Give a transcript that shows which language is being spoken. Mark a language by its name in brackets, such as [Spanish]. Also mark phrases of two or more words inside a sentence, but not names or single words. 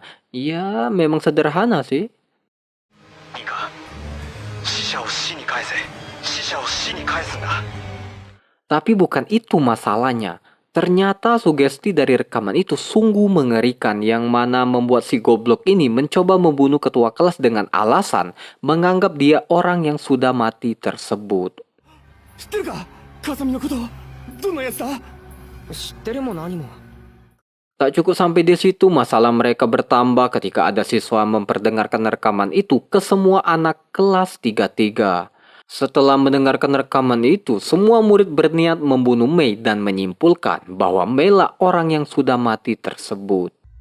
[Indonesian] Ya, memang sederhana sih. Tapi bukan itu masalahnya. Ternyata sugesti dari rekaman itu sungguh mengerikan, yang mana membuat si goblok ini mencoba membunuh ketua kelas dengan alasan menganggap dia orang yang sudah mati tersebut. [Japanese] 知ってるか風見のことどんなやつだ知ってるも何も。 [Indonesian] Tak cukup sampai di situ, masalah mereka bertambah ketika ada siswa memperdengarkan rekaman itu ke semua anak kelas 33. Setelah mendengarkan rekaman itu, semua murid berniat membunuh Mei dan menyimpulkan bahwa Mei lah orang yang sudah mati tersebut.